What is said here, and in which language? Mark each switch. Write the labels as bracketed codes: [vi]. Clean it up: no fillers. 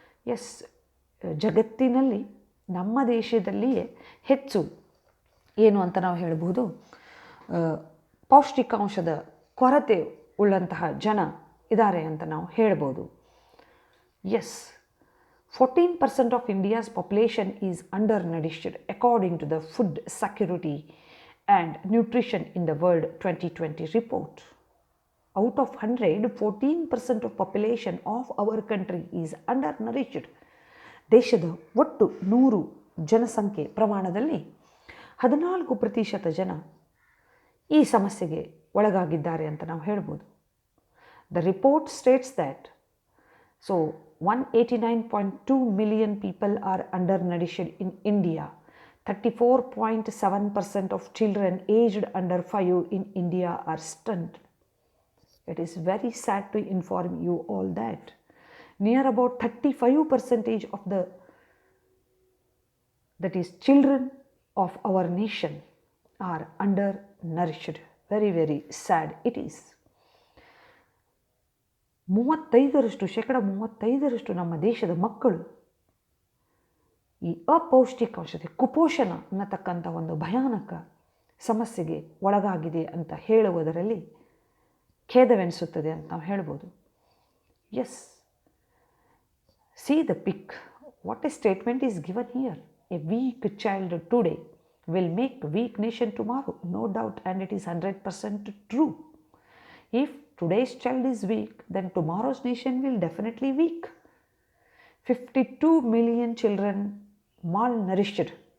[kn] Yes, ಜಗತ್ತಿನಲ್ಲಿ ನಮ್ಮ ದೇಶದಲ್ಲಿಯೇ ಹೆಚ್ಚು ಏನು ಅಂತ ನಾವು ಹೇಳ್ಬೋದು, ಪೌಷ್ಟಿಕಾಂಶದ ಕೊರತೆ ಉಳ್ಳಂತಹ ಜನ ಇದ್ದಾರೆ ಅಂತ ನಾವು ಹೇಳ್ಬೋದು. [en] Yes, 14% of India's population is undernourished according to the Food Security and Nutrition in the World 2020 report. Out of 100, 14% of population of our country is undernourished. [kn] ದೇಶದ ಒಟ್ಟು 100 ಜನಸಂಖ್ಯೆ ಪ್ರಮಾಣದಲ್ಲಿ 14% ಜನ ಈ ಸಮಸ್ಯೆಗೆ ಒಳಗಾಗಿದ್ದಾರೆ ಅಂತ ನಾವು ಹೇಳ್ಬೋದು. [en] The report states that 189.2 million people are undernourished in India. 34.7% of children aged under 5 in India are stunted. It is very sad to inform you all that near about 35% of that is children of our nation are undernourished. Very, very sad it is. [kn] 35% ನಮ್ಮ ದೇಶದ ಮಕ್ಕಳು ಈ ಅಪೌಷ್ಟಿಕಾಂಶತೆ, ಕುಪೋಷಣ ಅನ್ನತಕ್ಕಂಥ ಒಂದು ಭಯಾನಕ ಸಮಸ್ಯೆಗೆ ಒಳಗಾಗಿದೆ ಅಂತ ಹೇಳುವುದರಲ್ಲಿ ಖೇದವೆನಿಸುತ್ತದೆ ಅಂತ ನಾವು ಹೇಳ್ಬೋದು. [en] Yes, see the pic, what a statement is given here. A weak child today will make weak nation tomorrow, no doubt, and it is 100% true. If today's child is weak, then tomorrow's nation will definitely weak. 52 million children malnourished.